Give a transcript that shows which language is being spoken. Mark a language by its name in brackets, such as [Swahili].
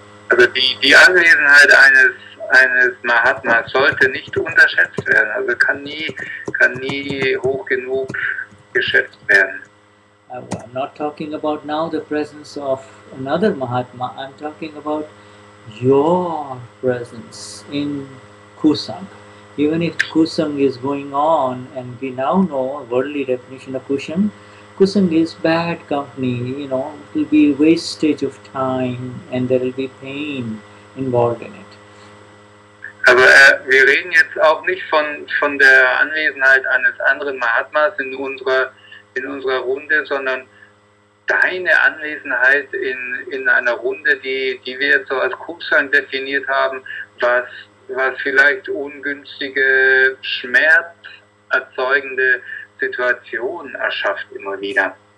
[German] Also die Anwesenheit eines Mahatmas sollte nicht unterschätzt werden, also kann nie hoch genug geschätzt werden. [English] I'm not talking about now the presence of another Mahatma, I'm talking about your presence in kusang. Even if kusang is going on, and we now know a worldly definition of kusang, kusang is bad company, you know, it will be wastage of time and there will be pain involved in it. [German] Aber wir reden jetzt auch nicht von der Anwesenheit eines anderen Mahatmas in unserer Runde, sondern deine Anwesenheit in einer Runde, die wir jetzt so als Kusang definiert haben, was vielleicht ungünstige, schmerzerzeugende Situationen erschafft immer wieder.